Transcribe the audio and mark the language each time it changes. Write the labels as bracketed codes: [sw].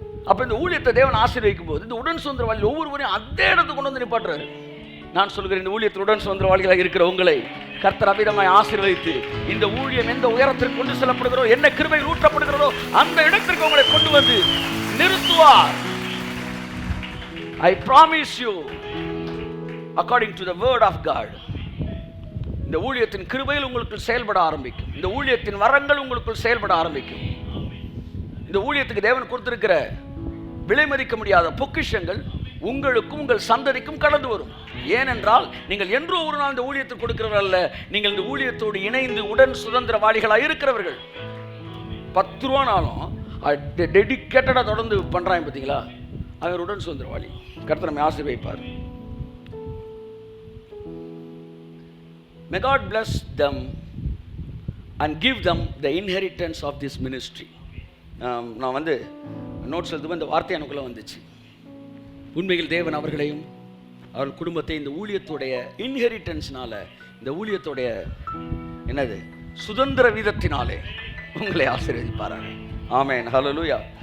[ta] அப்ப இந்த ஊழியத்தை தேவன் ஆசீர்வதிக்கும் போது இந்த உடன் சுதந்திரவாளிகள் ஒவ்வொருவரையும் அதே இடத்துக்கு கொண்டு வந்து நிப்பாட்டுறாரு. நான் சொல்கிறேன், இந்த ஊழியத்தில் உடன் சுதந்திரவாளிகளாக இருக்கிற உங்களை கர்த்தர் அபிதமாய் ஆசீர்வதித்து இந்த ஊழியம் எந்த உயரத்திற்கு கொண்டு செல்லப்படுகிறோ, என்ன கிருபையில் ஊற்றப்படுகிறதோ அந்த இடத்திற்கு உங்களை கொண்டு வந்து நிறுத்துவார். [en] I promise you, according to the word of God, [ta] இந்த ஊழியத்தின் கிருபையில் உங்களுக்கு செயல்பட ஆரம்பிக்கும். இந்த ஊழியத்தின் வரங்கள் உங்களுக்கு செயல்பட ஆரம்பிக்கும். இந்த ஊழியத்துக்கு தேவன் கொடுத்திருக்கிற விலை மதிக்க முடியாத பொக்கிஷங்கள் உங்களுக்கும் உங்கள் சந்ததிக்கும் கடந்து வரும். ஏனென்றால் நீங்கள் என்றோ ஒரு நாள் இந்த ஊழியத்துக்கு கொடுக்கிறவர்கள் அல்ல, நீங்கள் இந்த ஊழியத்தோடு இணைந்து உடன் சுதந்திரவாளிகளாக இருக்கிறவர்கள். 10 ரூபானாலும் டெடிகேட்டடாக தொடர்ந்து பண்றாங்க பார்த்தீங்களா, அவருடன் சுதந்திரவாளி. கர்த்தர் நம்மை ஆசீர்வதிப்பார். [en] May God bless them and give them the inheritance of this ministry. [ta] நான் வந்து நோட்ஸ் எழுதும்போது இந்த வார்த்தை எனக்குள்ளே வந்துச்சு. உண்மையில் தேவன் அவர்களையும் அவர்கள் குடும்பத்தை இந்த ஊழியத்துடைய இன்ஹெரிட்டன்ஸ்னால, இந்த ஊழியத்துடைய என்னது சுதந்திர வீதத்தினாலே உங்களை ஆசீர்வதிப்பார்கள். ஆமென், ஹல்லேலூயா.